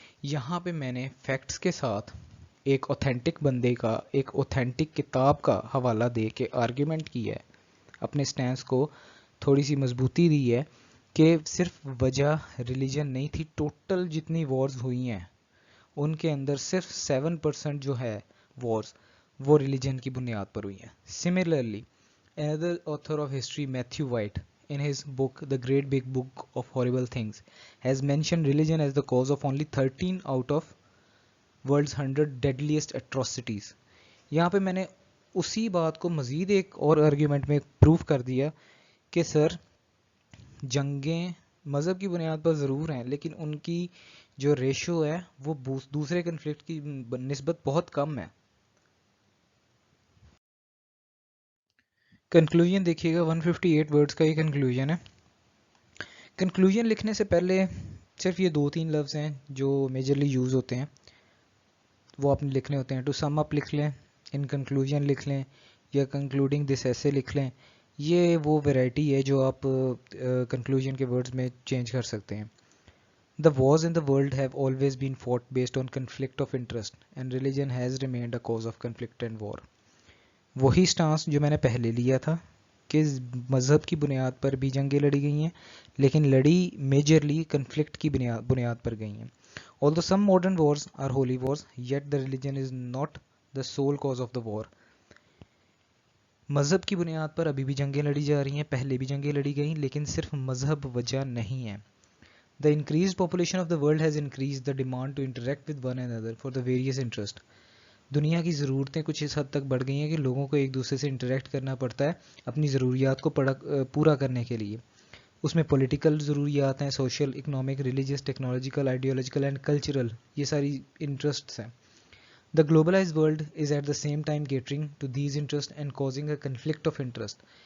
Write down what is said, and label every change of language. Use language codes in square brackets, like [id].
[ur] یہاں پہ میں نے فیکٹس کے ساتھ ایک اوتھینٹک بندے کا, ایک اوتھینٹک کتاب کا حوالہ دے کے آرگیومنٹ کی ہے, اپنے سٹینس کو تھوڑی سی مضبوطی دی ہے کہ صرف وجہ ریلیجن نہیں تھی. ٹوٹل جتنی وارز ہوئی ہیں ان کے اندر صرف 7% جو ہے وارز وہ ریلیجن کی بنیاد پر ہوئی ہیں. [en] Similarly another author of history Matthew White in his book The Great Big Book of Horrible Things has mentioned religion as the cause of only 13 out of world's 100 deadliest atrocities. [ur] یہاں پہ میں نے اسی بات کو مزید ایک اور آرگیومنٹ میں پروف کر دیا کہ سر جنگیں مذہب کی بنیاد پر ضرور ہیں, لیکن ان کی جو ریشو ہے وہ دوسرے کنفلکٹ کی نسبت بہت کم ہے. کنکلوژن دیکھیے گا 158 ورڈز کا یہ کنکلوژن ہے. کنکلوژن لکھنے سے پہلے صرف یہ 2-3 لفظ ہیں جو میجرلی یوز ہوتے ہیں, وہ آپ نے لکھنے ہوتے ہیں. ٹو سم اپ لکھ لیں, ان کنکلوژن لکھ لیں, یا کنکلوڈنگ دس ایسے لکھ لیں. یہ وہ ویرائٹی ہے جو آپ کنکلوژن کے ورڈز میں چینج کر سکتے ہیں. [en] The wars in the world have always been fought based on conflict of interest and religion has remained a cause of conflict and war. [ur] وہی سٹانس جو میں نے پہلے لیا تھا کہ مذہب کی بنیاد پر بھی جنگیں لڑی گئی ہیں, لیکن لڑی میجرلی کنفلکٹ کی بنیاد پر گئی ہیں. [en] Although some modern wars are holy wars, yet the religion is not the sole cause of the war. [ur] مذہب کی بنیاد پر ابھی بھی جنگیں لڑی جا رہی ہیں, پہلے بھی جنگیں لڑی گئیں, لیکن صرف مذہب وجہ نہیں ہے. [en] The increased population of the world has increased the demand to interact with one another for the various interests. [ur] دنیا کی ضرورتیں کچھ اس حد تک بڑھ گئی ہیں کہ لوگوں کو ایک دوسرے سے انٹریکٹ کرنا پڑتا ہے اپنی ضروریات کو پورا کرنے کے لیے. اس میں پولیٹیکل ضروریات ہیں, social, economic, religious, technological, ideological and cultural, یہ ساری انٹرسٹس ہیں. [en] The globalized world is at the same time catering to these interests and causing a conflict of interest.